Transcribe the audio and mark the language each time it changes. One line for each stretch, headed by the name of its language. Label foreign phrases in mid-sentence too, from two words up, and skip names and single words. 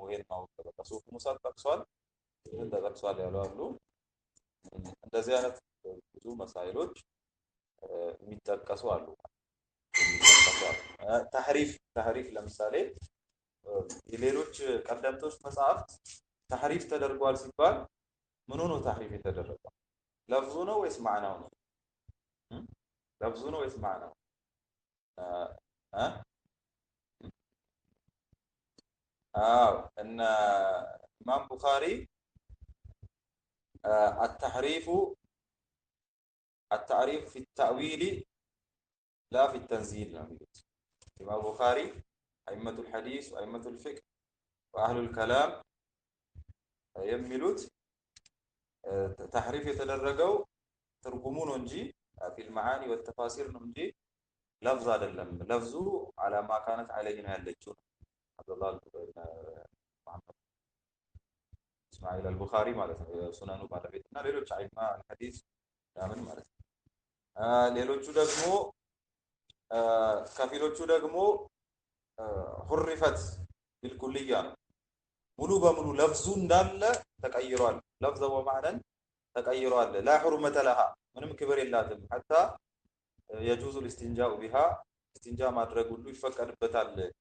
Amharic: ይሄን ማወቅ በቃ ሱሁፍ ሙሳ ተጠቅሷል ምን ተጠቅሷል ያሉ አሉ። እንደዚህ አይነት ብዙ መሳይሎች የሚጠቀሱ አሉ። ተህሪፍ ለምሳሌ የሌሎች ቀደምቶች መጽሐፍት ተህሪፍ ተደርጓል ሲባል ምን ሆኖ ተህሪፍ የተደረገው? ለፍዙ ነው ወይስ ማዕናው ነው? ለፍዙ ነው ወይስ ማዕናው? እነ ኢማም ቡኻሪ
Arabic: التحريف في التأويل لا في التنزيل
Amharic: ነው የሚሉት ኢማም ቡኻሪ
Arabic: أئمة الحديث وأئمة الفقه وأهل الكلام
Amharic: የሚሉት ተህሪፍ የተደረገው ትርጉሙ ነው እንጂ
Arabic: في المعاني والتفاسير
Amharic: ነው እንጂ ለፍዝ አይደለም። ለፍዙ
Arabic: على ما كانت عليه
Amharic: ነው ያለችው አብዱላህ መሐመድ እስማኤል አልቡኻሪ ማለት ነው የሱነኑ ባለቤት እና ሌሎች
Arabic: أئمة الحديث
Amharic: ያምን ማለት ነው። ሌሎቹ ደግሞ ከፊሎቹ ደግሞ
Arabic: حرفت بالكلية
Amharic: ነው ሙሉ በሙሉ ለፍዙ እንዳለ ተቀይሯል።
Arabic: لفظا ومعنى
Amharic: ተቀይሯል።
Arabic: لا حرمة لها
Amharic: ምንም ክብር የላትም።
Arabic: حتى يجوز الاستنجاء بها
Amharic: እስቲንጃ ማድረግ ሁሉ ይፈቀድበታል